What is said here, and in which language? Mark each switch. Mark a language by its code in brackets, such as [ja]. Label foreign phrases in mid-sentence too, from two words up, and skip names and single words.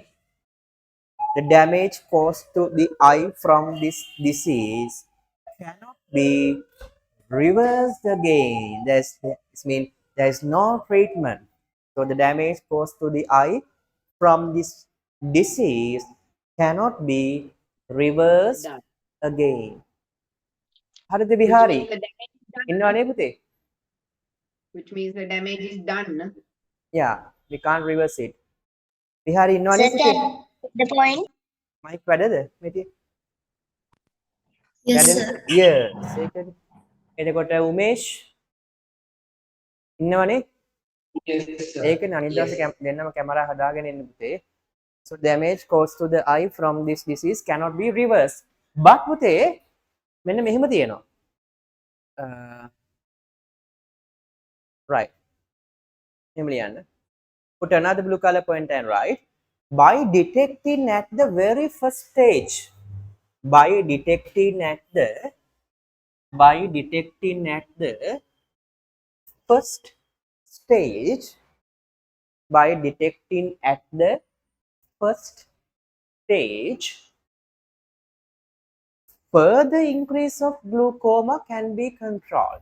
[en] The damage caused to the eye from this disease cannot be reversed again. This means there is no treatment. So the damage caused to the eye from this disease cannot be reversed Done. again. හරිද Which [si] විහාරි? [en] means the damage is done. [si] ඉන්නව නේ පුතේ? [en] Which means the damage is done. Yeah, we can't reverse it. [si] විහාරි ඉන්නව නේ [en] Sir, [si] පුතේ? [en] the point? [si] මයික් වැඩද? මෙතේ? [en] Yes, [si] වැඩද? [en] sir. [si] Yes. ඒකනේ. එතකොට උමේෂ් ඉන්නවනේ? ඒකනේ අනිත් දවසේ දෙන්නම කැමරා හදාගෙන ඉන්න පුතේ. [en] So damage caused to the eye from this disease cannot be reversed. [si] But පුතේ මෙන්න මෙහෙම තියෙනවා. Right. මෙහෙම ලියන්න. [en] Put another blue color point and write. By detecting at the very first stage, by detecting at the first stage, by detecting at the first stage, further increase of glaucoma can be controlled.